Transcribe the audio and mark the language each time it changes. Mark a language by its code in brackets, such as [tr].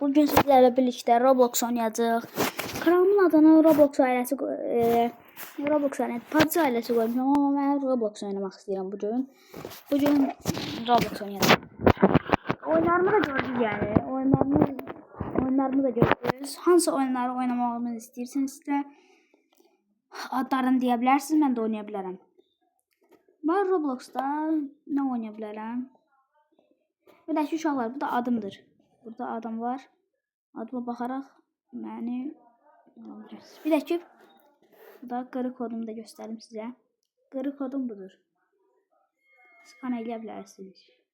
[tr] Bugün sizlerle birlikte Roblox [az] oynayacağıq. Kanalımın adını Roblox ailəsi Roblox ailəsi PUBG ailəsi qoymuşam, amma mən Roblox oynamaq istəyirəm bugün. Bugün Roblox oynayacağım. Oyunlarımı da gördünüz yəni. Oyunlarımı da gördünüz. Hansı oyunları oynamağımı istəyirsiniz də adlarını deyə bilərsiniz, mən də oynaya bilərəm. [tr] Ben Roblox'da ne oynayabilirim? Bir dakika [az] uşaqlar, bu da adımdır. Burada adam var. Adıma baxaraq məni [tr] bir dakika. [az] Burada qırı kodumu da göstərim sizə. Qırı kodum budur. Skan eləyə bilərsiniz.